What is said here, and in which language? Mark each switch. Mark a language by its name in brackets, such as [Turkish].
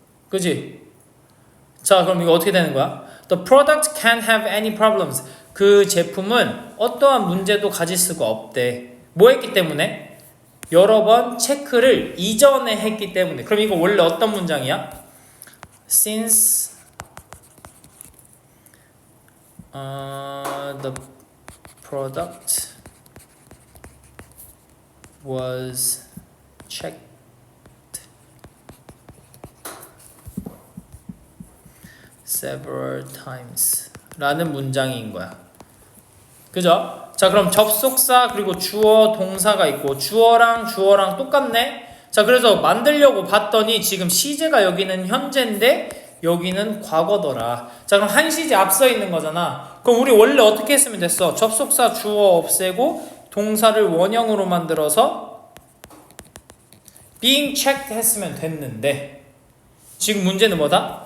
[Korean] 그지? 자, 그럼 이거 어떻게 되는 거야? [English] The product can't have any problems. [Korean] 그 제품은 어떠한 문제도 가질 수가 없대. 뭐 했기 때문에? 여러 번 체크를 이전에 했기 때문에. 그럼 이거 원래 어떤 문장이야? [English] Since the product was checked several times [Korean] 라는 문장인 거야. 그죠? 자, 그럼 접속사 그리고 주어 동사가 있고 주어랑 똑같네? 자, 그래서 만들려고 봤더니 지금 시제가 여기는 현재인데 여기는 과거더라. 자, 그럼 한 시제 앞서 있는 거잖아. 그럼 우리 원래 어떻게 했으면 됐어? 접속사 주어 없애고 동사를 원형으로 만들어서 being checked 했으면 됐는데 지금 문제는 뭐다?